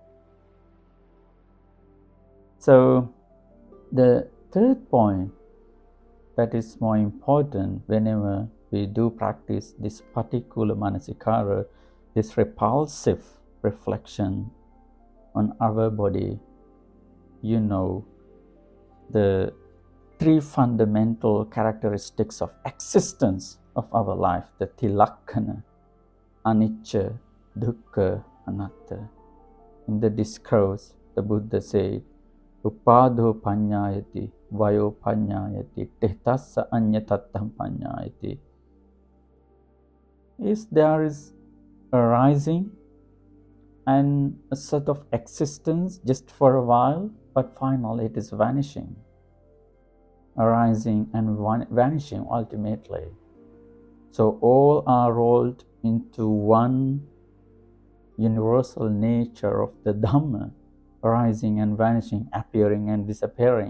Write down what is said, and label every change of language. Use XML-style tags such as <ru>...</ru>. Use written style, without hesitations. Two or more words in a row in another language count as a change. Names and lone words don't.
<en>So the third point that is more important whenever we do practice this particular manasikara, this repulsive reflection on our body, you know, the three fundamental characteristics of existence of our life, the tilakkana,</en> <pi>anicca, dukkha, anatta.</pi> <en>In the discourse, the Buddha said,</en> <pi>Upado panyayati, vayo panyayati, tehtassa anyatattam panyayati.</pi> <en>There is a rising and a sort of existence just for a while, but finally it is vanishing. Arising and vanishing ultimately. So all are rolled into one universal nature of the Dhamma, arising and vanishing, appearing and disappearing.</en>